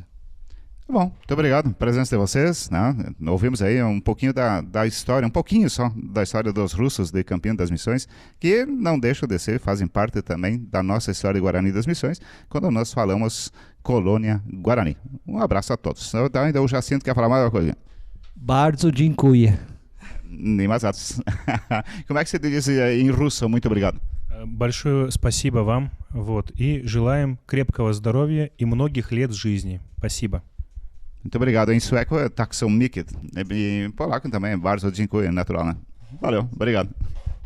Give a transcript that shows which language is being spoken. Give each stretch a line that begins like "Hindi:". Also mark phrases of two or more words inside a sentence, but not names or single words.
Portuguese: Bom, muito obrigado pela presença de vocês, né? Ouvimos aí um pouquinho da história, um pouquinho só da história dos russos de Campinas das Missões, que não deixam de ser, fazem parte também da nossa história de Guarani das Missões, quando nós falamos Colônia Guarani. Um abraço a todos. Ainda o Jacinto quer falar mais uma coisa?
Polish: Bardzo dziękuję.
Portuguese: Nem mais atos. Como é que você diz em russo? Muito obrigado.
Russian: Большое спасибо вам, вот, и желаем крепкого здоровья и многих лет жизни. Спасибо.
Portuguese: Muito obrigado. Em sueco é
Swedish: tack så mycket.
Portuguese: E em polaco também,
Polish: bardzo dziękuję,
Portuguese: natural, né? Valeu, obrigado.